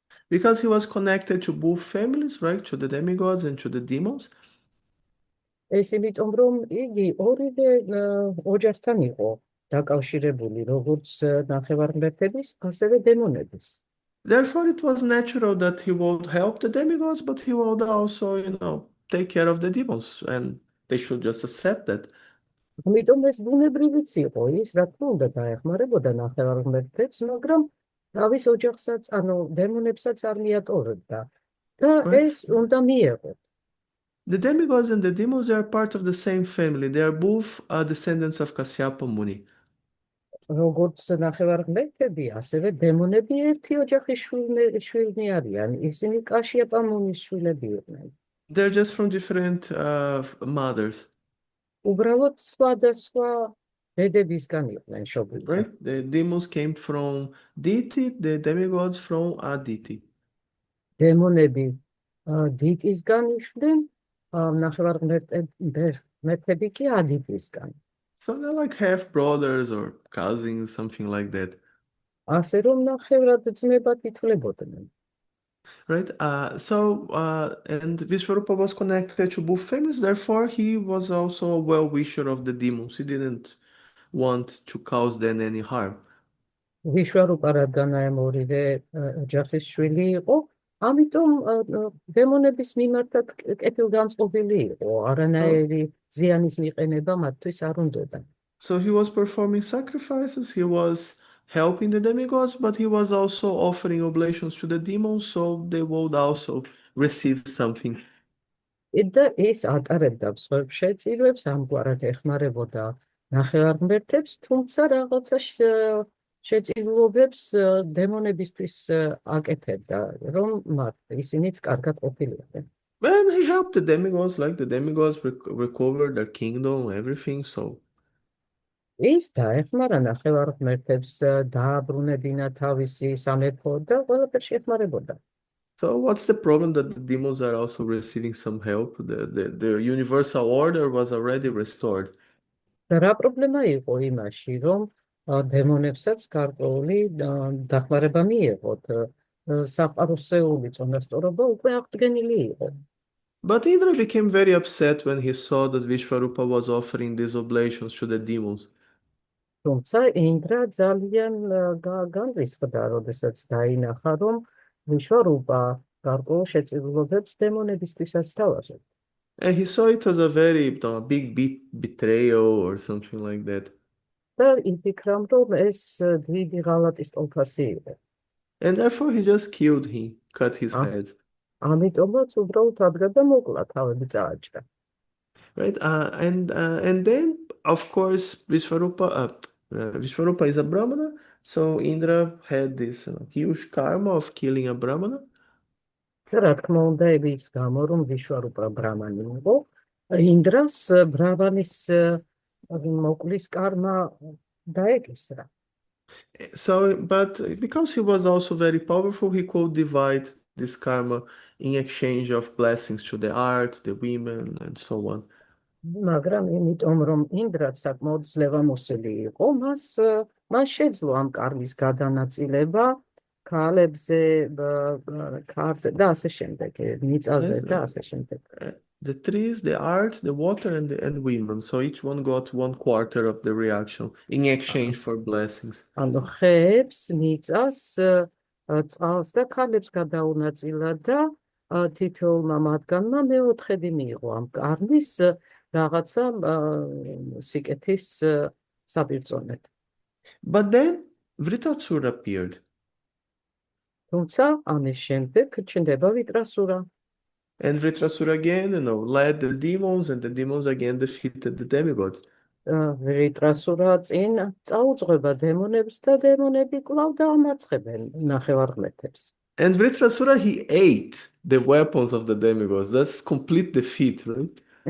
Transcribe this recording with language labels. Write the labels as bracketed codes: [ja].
[en] Because he was connected to both families, right? To the demigods and to the demons. [ka] ეს იმიტომ, რომ იგი ორივე ოჯახთან იყო დაკავშირებული, როგორც ნახევარმერთების, ასევე დემონების. [en] Therefore, it was natural that he would help the demigods, but he would also, take care of the demons, and they should just accept that. [ka] ამიტომ ეს ბუნებრივიც იყო, ის რა თქმა უნდა დაეხმარებოდა ნახევარმერთებს, მაგრამ თავის ოჯახსაც, ანუ დემონებსაც არ მიატოვებდა და ეს უნდა მიეღო. [en] The demigods and the demons are part of the same family. They are both descendants of Kasyapa Muni. [ka] როგორც ნახევარმერთები, ასევე დემონები ერთი ოჯახის შვილნი არიან. ისინი კაშიაპა მუნის შვილები იყვნენ. [en] They're just from different mothers. [ka] უბრალოდ სხვადასხვა დედებისგან იყვნენ შობილი. [en] Right? The demons came from Diti, the demigods from Aditi. [ka] დემონები დიტისგან იშვნენ, ნახევარმერთები კი ადიტისგან. [en] So they're like half brothers or cousins, something like that. [ka] ასე რომ ნახევრად ძმებად ითვლებოდნენ. [en] Right? And Vishvarupa was connected to both families, therefore he was also a well-wisher of the demons. He didn't want to cause them any harm. [ka] ვიშვარუპა რადგან აი ორივე ოჯახის შვილი იყო, ამიტომ დემონების მიმართად კეთილგანწყობილი იყო, [en] So, [ka] არანაირი ზიანის მიყენება მათთვის არ უნდოდა. [en] so he was performing sacrifices, he was helping the demigods, but he was also offering oblations to the demons, so they would also receive something. [ka] და ის ატარებდა მსხვერპლ შეწირვებს, ამგვარად ეხმარებოდა ნახევარმღერთებს, თუმცა რაღაცა შეწირულობებს დემონებისთვის აკეთებდა, რომ ისინიც კარგად ყოფილიყვნენ. [en] And he helped the demigods, like the demigods recovered their kingdom, everything. So, [ka] ის დაეხმარა ნახევარმღერთებს დააბრუნებინა თავისი სამეფო და ყველაფერში ეხმარებოდა. [en] so what's the problem that the demons are also receiving some help? The universal order was already restored. [ka] და რა პრობლემა იყო იმაში, რომ დემონებსაც გარკვეული დახმარება მიეღოთ, საყაროსეული წონასწორობა უკვე აღდგენილი იყო. [en] But Indra became very upset when he saw that Vishvarupa was offering these oblations to the demons. [ka] თუმცა ინდრა ძალიან განრისხდა, როდესაც დაინახა, რომ ვიშვარუპა გარკვეულ შეწირულობებს დემონებისთვისაც თავაზობს. [en] And he saw it as a very big betrayal or something like that. [ka] და იფიქრა, რომ ეს დიდი ღალატის ტოლფასი იყო. [en] And therefore he just killed him, cut his head. [ka] ამიტომაც უბრალოდ ადგა და მოკლა, თავები წააჭრა. [en] Right? And then, of course, Vishvarupa is a Brahmana, so Indra had this huge karma of killing a Brahmana. [ka] და რა თქმა უნდა, ის გამო, რომ ვიშვარუპა ბრამანი იყო, ინდრას ბრამანის მოკლის კარმა დაეკისრა. [en] So, but because he was also very powerful, he could divide this karma in exchange of blessings to the art, the women, and so on. [ka] მაგრამ იმიტომ, რომ ინდრაც საკმაოდ ძლევამოსილი იყო, მას შეძლო ამ კარმის გადანაწილება ქალებზე, ქარზე და ასე შემდეგ, მიწაზე და ასე შემდეგ. [en] The trees, the art, the water, and women. So each one got 1/4 of the reaction in exchange for blessings. [ka] ანუ ხეებს, მიწას, წყალს და ქალებს გადაუნაწილა და თითოეულმა მათგანმა მეოთხედი მიიღო ამ კარმის რაღაცა სიკეთის საპირწონედ. [en] But then Vritasura appeared. [ka] თუმცა ამის შემდეგ ჩნდება ვიტრასურა. [en] And Vritrasura again, led the demons, and the demons again defeated the demigods. [ka] ვიტრასურა წინ წაუძღვება დემონებს და დემონები კვლავ დაამარცხებენ ნახევარმღერთებს. [en] And Vritrasura, he ate the weapons of the demigods. That's complete defeat, right?